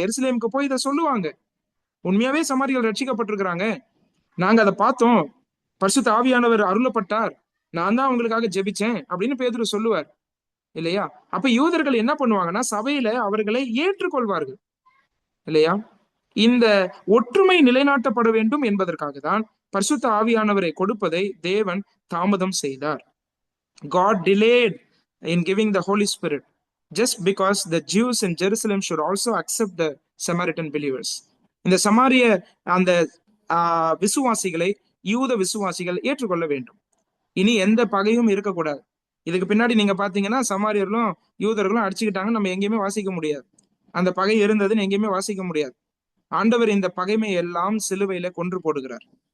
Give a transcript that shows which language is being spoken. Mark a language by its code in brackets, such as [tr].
[ta] எருசலேமுக்கு போய் இதை சொல்லுவாங்க. உண்மையாவே சமாரிகள் ரட்சிக்கப்பட்டிருக்கிறாங்க, நாங்க அதை பார்த்தோம், பரிசுத்த ஆவியானவர் அருளப்பட்டார், நான் தான் அவங்களுக்காக ஜெபிச்சேன் அப்படின்னு பேதுரு சொல்லுவார் இல்லையா? அப்ப யூதர்கள் என்ன பண்ணுவாங்கன்னா சபையில அவர்களை ஏற்றுக்கொள்வார்கள் இல்லையா? இந்த ஒற்றுமை நிலைநாட்டப்பட வேண்டும் என்பதற்காக தான் பரிசுத்த ஆவியானவரை கொடுப்பதை தேவன் தாமதம் செய்தார். [en] God delayed in giving the Holy Spirit just because the Jews in Jerusalem should also accept the Samaritan believers. [ta] இந்த சமாரிய அந்த விசுவாசிகளை யூத விசுவாசிகள் ஏற்றுக்கொள்ள வேண்டும். இனி எந்த பகையும் இருக்கக்கூடாது. இதுக்கு பின்னாடி நீங்க பாத்தீங்கன்னா சமாரியர்களும் யூதர்களும் அடிச்சுக்கிட்டாங்க, நம்ம எங்கேயுமே வாசிக்க முடியாது. அந்த பகை இருந்ததுன்னு எங்கேயுமே வாசிக்க முடியாது. ஆண்டவர் இந்த பகைமை எல்லாம் சிலுவையில கொன்று போடுகிறார்.